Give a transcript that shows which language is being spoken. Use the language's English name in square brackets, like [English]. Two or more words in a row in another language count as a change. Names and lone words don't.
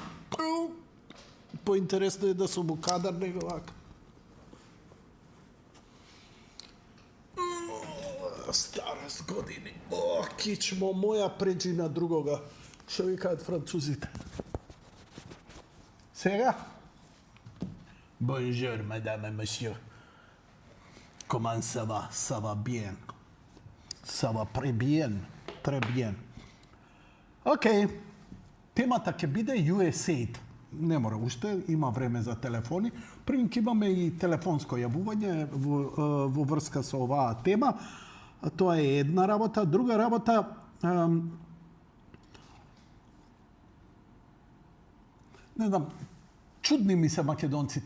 [Macedonian] Поинтересно е да сум у кадар него вака. Старост години. О, кичмо моја преđи на другога. Што викаат французите. Сега? [French] Bonjour, madame et monsieur. Comment ça va? Ça va bien. Ça va très bien. Très bien. [Macedonian] Океј. Темата ќе биде USAID. Не мора уште, има време за телефони. Прим ќе имаме и телефонско јавување во врска со оваа тема. Тоа е една работа. Друга работа, не знам, чудни ми се македонците.